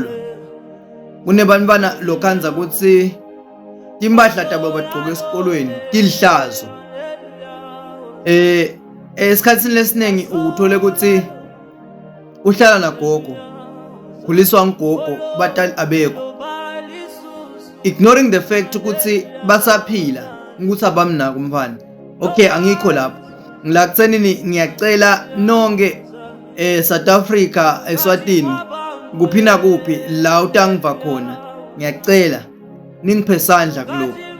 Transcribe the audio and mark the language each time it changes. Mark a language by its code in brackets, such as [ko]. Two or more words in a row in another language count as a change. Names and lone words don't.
[ss] Kunebantfwana lokhanza ukuthi timpahla tabo bagcoka esikolweni tilihlazo. Esikhatsini lesinengi uthole ukuthi uhlala nagogo, khuliswa ngogogo, batali abekho, [en] ignoring the fact [ss] ukuthi basaphila ukuthi abamnako umfana. Okay, angikho lapho. Ngilakutsenini ngiyacela nonke South Africa, eSwatini, kuphi na kuphi la utangiva khona, ngiyacela ningiphe sandla kuloko.